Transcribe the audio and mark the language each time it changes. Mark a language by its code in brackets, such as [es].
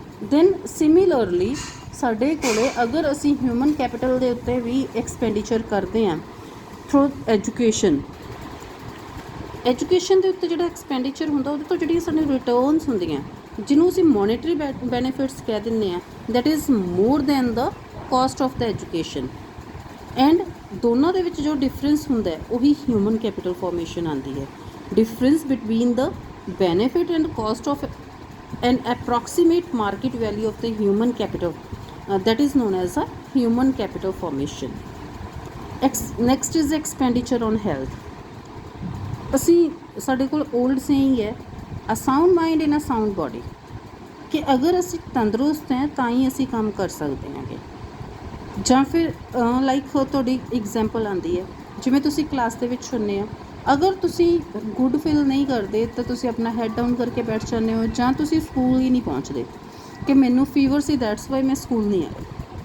[pa] Then similarly ਸਾਡੇ ਕੋਲ ਅਗਰ ਅਸੀਂ ਹਿਊਮਨ ਕੈਪੀਟਲ ਦੇ ਉੱਤੇ ਵੀ ਐਕਸਪੈਂਡੀਚਰ ਕਰਦੇ ਹਾਂ ਥਰੂ ਐਜੂਕੇਸ਼ਨ ਦੇ ਉੱਤੇ ਜਿਹੜਾ ਐਕਸਪੈਂਡੀਚਰ ਹੁੰਦਾ ਉਹਦੇ ਤੋਂ ਜਿਹੜੀਆਂ ਸਾਨੂੰ ਰਿਟਰਨਸ ਹੁੰਦੀਆਂ, ਜਿਹਨੂੰ ਅਸੀਂ ਮੋਨੀਟਰੀ ਬੈਨੀਫਿਟਸ ਕਹਿ ਦਿੰਦੇ ਹਾਂ, [en] That is more than the cost of the education. [pa] And ਦੋਨਾਂ ਦੇ ਵਿੱਚ ਜੋ ਡਿਫਰੈਂਸ ਹੁੰਦਾ ਹੈ ਉਹੀ ਹਿਊਮਨ ਕੈਪੀਟਲ ਫਾਰਮੇਸ਼ਨ ਆਉਂਦੀ ਹੈ। [en] Difference between the benefit and cost of an approximate market value of the human capital, that is known as a human capital formation. Next is expenditure on health. [pa] ਅਸੀਂ ਸਾਡੇ ਕੋਲ old saying ਹੈ, [en] a sound mind in a sound body, [pa] ਕਿ ਅਗਰ ਅਸੀਂ ਤੰਦਰੁਸਤ ਹੈ ਤਾਂ ਹੀ ਅਸੀਂ ਕੰਮ ਕਰ ਸਕਦੇ ਹਾਂਗੇ। ਜਾਂ ਫਿਰ ਲਾਈਕ ਤੁਹਾਡੀ ਐਗਜ਼ਾਮਪਲ ਆਉਂਦੀ ਹੈ, ਜਿਵੇਂ ਤੁਸੀਂ ਕਲਾਸ ਦੇ ਵਿੱਚ ਹੁੰਦੇ ਹੋ, ਅਗਰ ਤੁਸੀਂ ਗੁੱਡ ਫੀਲ ਨਹੀਂ ਕਰਦੇ ਤਾਂ ਤੁਸੀਂ ਆਪਣਾ ਹੈਡ ਡਾਊਨ ਕਰਕੇ ਬੈਠ ਜਾਂਦੇ ਹੋ, ਜਾਂ ਤੁਸੀਂ ਸਕੂਲ ਹੀ ਨਹੀਂ ਪਹੁੰਚਦੇ ਕਿ ਮੈਨੂੰ ਫੀਵਰ ਸੀ [en] that's why [pa] ਮੈਂ ਸਕੂਲ ਨਹੀਂ ਆਇਆ।